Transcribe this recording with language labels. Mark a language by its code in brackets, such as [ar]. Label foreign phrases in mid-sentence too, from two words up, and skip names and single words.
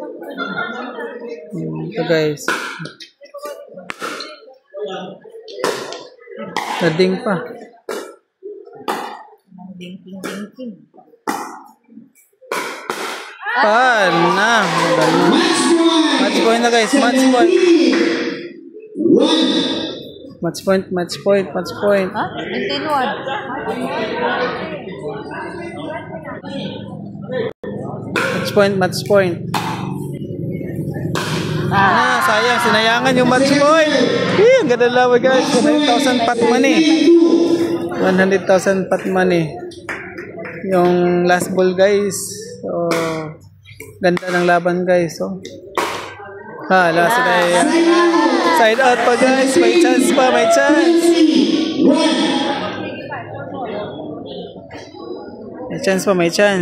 [tl] Ito guys. Nading pa. Na. [en] Match point [tl] na guys. [en] Match point. Match point. Match point. Match point. [tl] Ha? 21. [en] Match point. Match point. [tl] Sayang. Sinayangan yung match point. Ang ganda lawa guys. 100,000 [en] pot money. [tl] 100,000 [en] pot money. [tl] Yung [en] last ball guys. [tl] So, ganda ng laban guys. So, last na [en] side out [tl] pa guys. May chance pa. May chance. May chance pa. May chance.